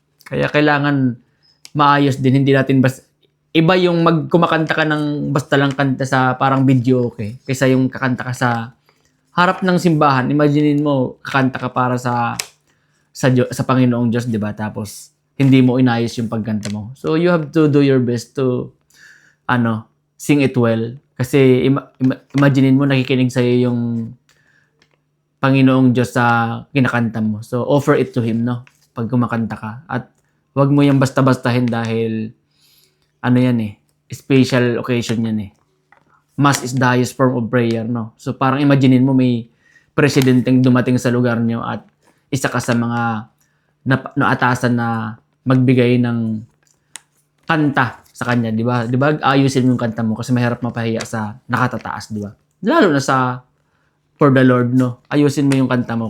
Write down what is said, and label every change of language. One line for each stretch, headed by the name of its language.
Filipino: Kaya kailangan maayos din. Hindi natin iba yung magkumakanta ka ng basta lang kanta sa parang video, okay? Kaysa yung kakanta ka sa harap ng simbahan. Imaginein mo, kakanta ka para sa Panginoong Diyos, di ba? Tapos, hindi mo inayos yung pagkanta mo.
English: So, you have to do your best to, sing it well.
Filipino: Kasi, imaginein mo, nakikinig sa'yo yung Panginoong Diyos sa kinakanta mo.
English: So, offer it to Him, no?
Filipino: Pag kumakanta ka. At, wag mo yung basta-bastahin dahil, yan eh, special occasion yan eh.
English: Mass is the highest form of prayer, no?
Filipino: So, parang imaginein mo, may presidenteng dumating sa lugar nyo at isa ka sa mga naatasan na magbigay ng kanta sa kanya, di ba? Di ba? Ayusin mo yung kanta mo kasi mahirap mapahiya sa nakatataas, di ba? Lalo na sa
English: for the Lord,
Filipino: no? Ayusin mo yung kanta mo.